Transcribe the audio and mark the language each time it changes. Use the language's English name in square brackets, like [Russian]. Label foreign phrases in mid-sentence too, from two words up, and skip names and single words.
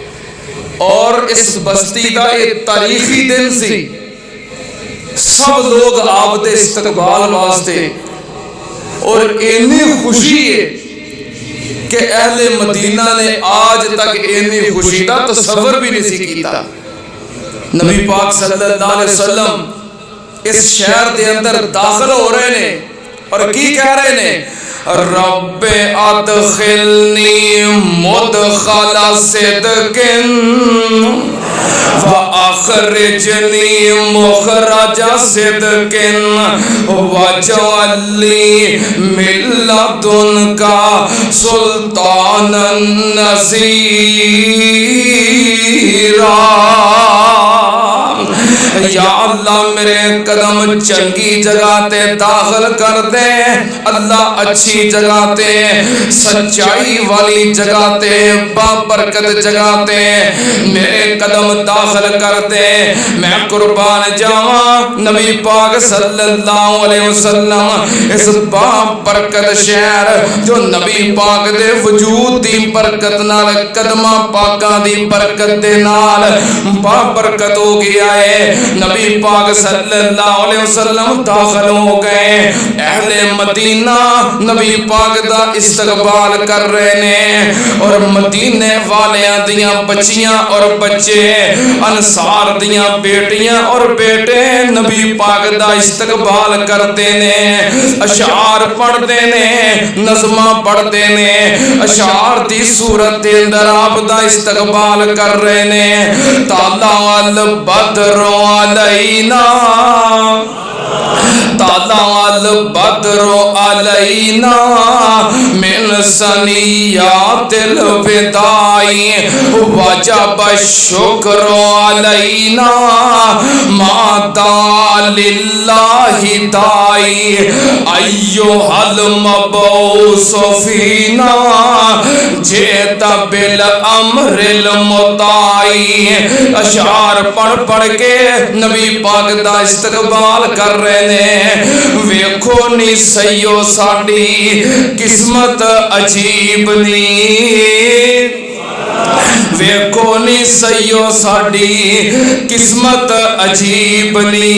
[Hindi] और इस बस्ती का एक तारीखी दिन सी, सब लोग आपके इस्तकबाल वास्ते, और इतनी खुशी है कि अहले मदीना ने आज तक इतनी खुशी का तसव्वुर भी नहीं किया। [Punjabi] ਨਬੀ ਪਾਕ [Arabic] صلى الله عليه وسلم [Punjabi] ਇਸ ਸ਼ਹਿਰ ਕੇ ਅੰਦਰ ਦਾਖ਼ਲ ਹੋ ਰਹੇ ਨੇ ਔਰ ਕੀ ਕਹਿ ਰਹੇ ਨੇ, [Arabic] رب أدخلني مدخل صدق وأخرجني مخرج صدق واجعل لي من لدنك سلطانا نصيرا. [Punjabi] ਯਾ ਅੱਲ੍ਹਾ ਮੇਰੇ ਕਦਮ ਚੰਗੀ ਜਗ੍ਹਾ ਤੇ ਦਾਖ਼ਲ ਕਰ ਦੇ, ਅੱਲ੍ਹਾ ਅੱਛੀ ਜਗ੍ਹਾ ਤੇ, ਸੱਚਾਈ ਵਾਲੀ ਜਗ੍ਹਾ ਤੇ, ਬਾਬਰਕਤ ਜਗ੍ਹਾ ਤੇ ਮੇਰੇ ਕਦਮ ਦਾਖ਼ਲ ਕਰ ਦੇ। ਮੈਂ ਕੁਰਬਾਨ ਜਾਵਾਂ ਨਬੀ ਪਾਕ [Arabic] صلى الله عليه وسلم [Punjabi] ਇਸ ਬਾਬਰਕਤ ਸ਼ਹਿਰ ਜੋ ਨਬੀ ਪਾਕ ਦੇ ਵਜੂਦ ਦੀ ਬਰਕਤ ਨਾਲ, ਕਦਮਾਂ ਪਾਕਾਂ ਦੀ ਬਰਕਤ ਦੇ ਨਾਲ ਬਾਬਰਕਤ ਹੋ ਗਿਆ ਹੈ। ਨਬੀ ਪਾਕ [Arabic] صلى الله عليه وسلم [Punjabi] ਦਾਖ਼ਲ ਹੋ ਗਏ। ਅਹਿਲੇ ਮਦੀਨਾ ਨਬੀ ਪਾਕ ਦਾ ਇਸਤਕਬਾਲ ਕਰ ਰਹੇ ਨੇ, ਔਰ ਮਦੀਨੇ ਵਾਲੀਆਂ ਦੀਆਂ ਬੱਚੀਆਂ ਔਰ ਬੱਚੇ, ਅੰਸਾਰ ਦੀਆਂ ਬੇਟੀਆਂ ਔਰ ਬੇਟੇ ਨਬੀ ਪਾਕ ਦਾ ਇਸਤਕਬਾਲ ਕਰਤੇ ਨੇ, ਅਸ਼ਆਰ ਪੜ੍ਹਤੇ ਨੇ, ਨਜ਼ਮਾਂ ਪੜ੍ਹਤੇ ਨੇ, ਅਸ਼ਆਰ ਦੀ ਸੂਰਤ ਦੇ ਅੰਦਰ ਆਪ ਦਾ ਇਸਤਕਬਾਲ ਕਰ ਰਹੇ ਨੇ। [Arabic] طلع البدر علينا، طلع ال بدر علينا من ثنيات الوداع وجب الشكر علينا ما دعا لله داع أيها المبعوث فينا جئت بالأمر المطاع. [Punjabi] ਅਸ਼ਆਰ ਪੜ੍ਹ ਪੜ੍ਹ ਕੇ ਨਬੀ ਪਾਕ ਦਾ ਇਸਤਕਬਾਲ ਕਰ ਰਹੇ ਨੇ। ਵੇਖੋ ਨੀ ਸਈਓ ਸਾਡੀ ਕਿਸਮਤ ਅਜੀਬ ਨੀ, ਵੇਖੋ ਨੀ ਸਈਓ ਸਾਡੀ ਕਿਸਮਤ ਅਜੀਬ ਨੀ।